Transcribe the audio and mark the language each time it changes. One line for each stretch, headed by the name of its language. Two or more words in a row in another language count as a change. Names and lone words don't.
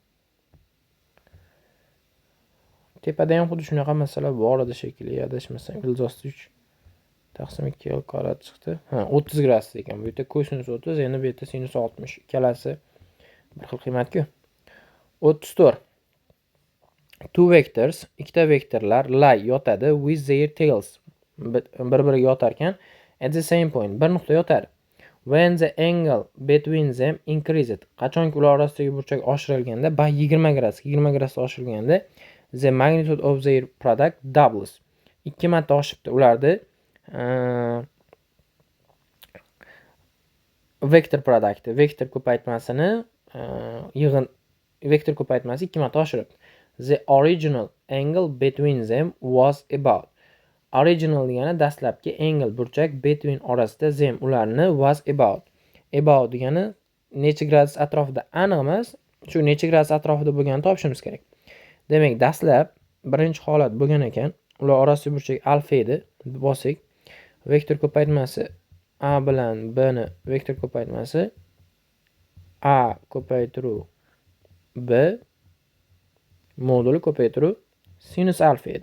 Uzbek: Tepada ham xuddi shunaqa masala bor edi shekilli, adashmasam, ilzosda 3 taqsim 2 L kvadrat chiqdi. 30 gradus ekan. Bu yerda kosinus 30, endi bu yerda sinus 60. Ikkalasi bir xil qiymatku.
English: 34. Two vectors,
Uzbek: ikkita vektorlar
English: lie yotadi with their tails.
Uzbek: Bir-biriga yotar ekan
English: at the same point,
Uzbek: bir nuqta yotadi.
English: When the angle between them increased.
Uzbek: Qachonki ular orasidagi burchak oshirilganda, 20 gradus, 20 gradus oshirilganda
English: the magnitude of their product doubles.
Uzbek: 2 marta oshibdi. Ularni vektor produkti, vektor ko'paytmasini yig'in vektor ko'paytmasi 2 marta oshiribdi.
English: The original angle between them was about.
Uzbek: Original degani dastlabki, angle burchak,
English: between orasida, them ularni, was about.
Uzbek: About degani necha gradus atrofida aniq emas, shu necha gradus atrofida bo'lganini topishimiz kerak. Demak, dastlab birinchi holat bo'lgan ekan. Ular orasidagi burchak alfa edi. Bosik. Vektor ko'paytmasi a bilan b ni vektor ko'paytmasi a ko'paytiruv b moduli ko'paytiruv sinus alfa edi.